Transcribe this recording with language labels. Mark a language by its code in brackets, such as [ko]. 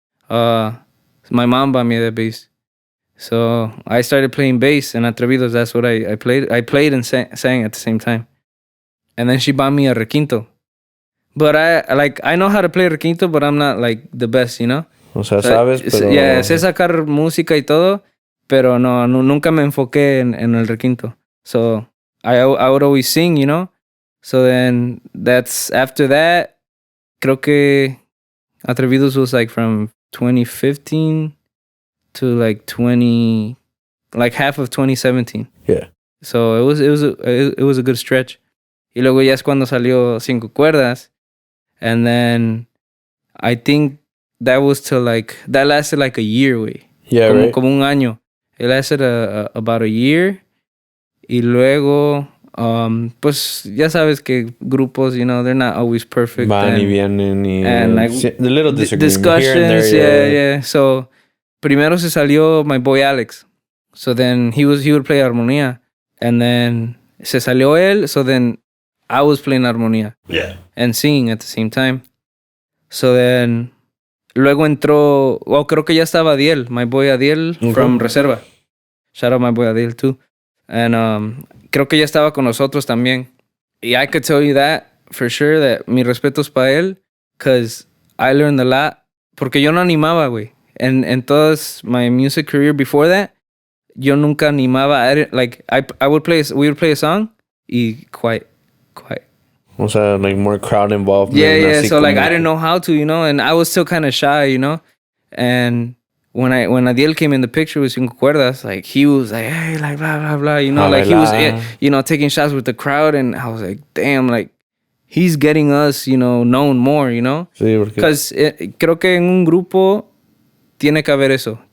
[en] My mom bought me that bass. So I started playing bass and Atrevidos, that's what I played. I played and sang at the same time. And then she bought me a requinto. But I know how to play requinto, but I'm not like the best, you know? [es] O sea, sabes, pero... Yeah, sé sacar música y todo, pero nunca me enfoqué en el requinto. [en] So I would always sing, you know? So then after that, creo que Atrevidos was like from 2015 to like half of 2017. Yeah. So it was a good stretch. [es] Y luego ya es cuando salió Cinco Cuerdas. [en] And then I think that lasted like a year, güey. Yeah, right. Como un año. It lasted about a year. Y luego, pues ya sabes que grupos, you know, they're not always perfect. [es] Van y vienen [en] and like the little discussions, here and there, yeah. [es] So primero se salió my boy Alex. [en] So then he would play armonía. And then se salió él. So then I was playing armonía. Yeah. And singing at the same time. [es] So then luego entró, creo que ya estaba Adiel, my boy Adiel from Reserva. [en] Shout out my boy Adiel too. And creo que ya estaba con nosotros también. Y I could tell you that for sure, that mis respetos para él, because I learned a lot. [es] Porque yo no animaba, güey. And todas my music career before that, yo nunca animaba. [en] We would play a song y quiet. O sea, like more crowd involvement. Yeah. So like I didn't know how to, you know, and I was still kind of shy, you know. And when Adiel came in the picture with Cinco Cuerdas, like he was like, hey, like blah blah blah, you know, like he was, you know, taking shots with the crowd, and I was like, damn, like he's getting us, you know, known more, you know. [es] Sí, because creo que en un grupo tiene que haber eso.